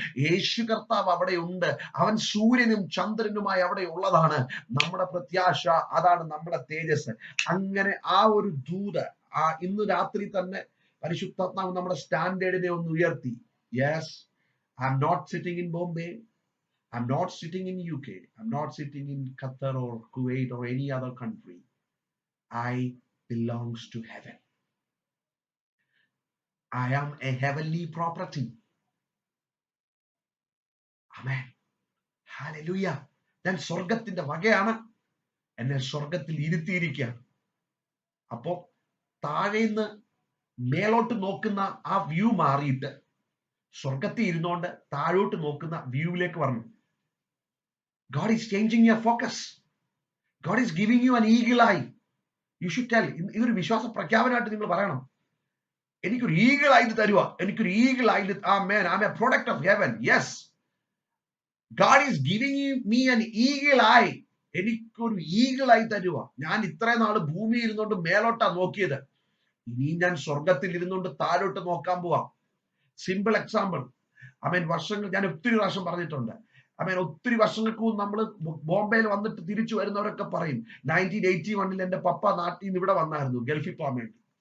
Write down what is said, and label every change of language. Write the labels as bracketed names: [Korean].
[Malayalam] യേശു കർത്താവ് അവിടെ ഉണ്ട്. അവൻ സൂര്യനും ചന്ദ്രനുമായി അവിടെ ഉള്ളതാണ്. നമ്മുടെ പ്രത്യാശ അതാണ്, നമ്മുടെ തേജസ്. അങ്ങനെ ആ ഒരു ദൂത് ഇന്ന് രാത്രി തന്നെ പരിശുദ്ധാത്മാവ് നമ്മുടെ സ്റ്റാൻഡേർഡിനെ ഒന്ന് ഉയർത്തി. [English] Yes, I am not sitting in Bombay, I'm not sitting in UK. I'm not sitting in Qatar or Kuwait or any other country. I belongs to heaven. I am a heavenly property. [Malayalam] Amen. Hallelujah. ഞാൻ സ്വർഗത്തിന്റെ വകയാണ്. എന്നെ സ്വർഗത്തിൽ ഇരുത്തിയിരിക്കുകയാണ്. അപ്പോ താഴേന്ന് മേലോട്ട് നോക്കുന്ന ആ view മാറിയിട്ട് സ്വർഗത്തിൽ ഇരുന്നുകൊണ്ട് താഴോട്ട് നോക്കുന്ന വ്യൂവിലേക്ക് വരണം. [English] God is changing your focus. God is giving you an eagle eye. You should tell. [Malayalam] ഇതൊരു വിശ്വാസ പ്രഖ്യാപനമായിട്ട് നിങ്ങൾ പറയണം. എനിക്കൊരു ഈഗിൾ ഐ തരുക. എനിക്കൊരു eagle I. Amen. [English] I'm a product of heaven. Yes. God is giving me an eagle eye. [Malayalam] എനിക്കൊരു eagle I തരുക. ഞാൻ ഇത്രയും നാള് ഭൂമി ഇരുന്നുകൊണ്ട് മേലോട്ടാ നോക്കിയത്. ഇനി ഞാൻ സ്വർഗത്തിൽ ഇരുന്നുകൊണ്ട് താഴോട്ട് നോക്കാൻ പോവാം. Simple example. വർഷങ്ങൾ ഞാൻ ഒത്തിരി പ്രാവശ്യം പറഞ്ഞിട്ടുണ്ട്. ഒത്തിരി വർഷങ്ങൾക്ക് മുമ്പ് നമ്മൾ ബോംബെയിൽ വന്നിട്ട് തിരിച്ചു വരുന്നവരൊക്കെ പറയും 1981 എന്റെ പപ്പ നാട്ടിൽ നിന്ന് ഇവിടെ വന്നായിരുന്നു ഗൾഫിൽ പോകാൻ വേണ്ടി.